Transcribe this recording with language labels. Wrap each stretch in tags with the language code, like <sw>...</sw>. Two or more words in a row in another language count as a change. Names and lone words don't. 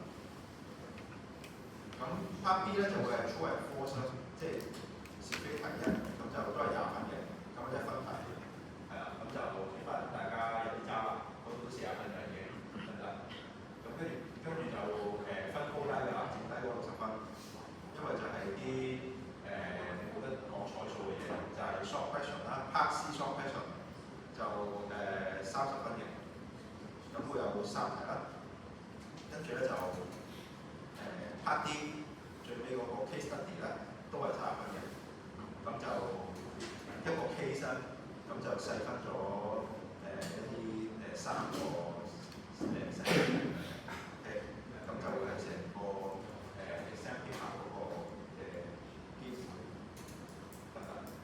<yue>咁</yue> <en>Part B</en> <yue>咧就會係</yue> <en>True and False</en> <yue>啦，即係是非題1，咁就都係20分嘅，咁1分題，係啦，咁就其實大家有啲渣啦，嗰度都40分嘅已經，得唔得？咁跟住就分高低㗎啦，剩低嗰60分，因為就係啲你冇得講彩數嘅嘢，就係</yue> <en>short question</en> <yue>啦 ，</yue> <en>Part C short question</en> <yue>就30分嘅，咁會有3題啦，跟住咧就</yue> <en>Part D</en> <yue>最尾嗰個</yue> <en>case study</en> <yue>咧都係30分嘅，咁就一個 case 咧，咁就細分咗一啲3個咁就會係成個</yue> <en>exam paper</en> <yue>嗰個基礎得唔得？</yue>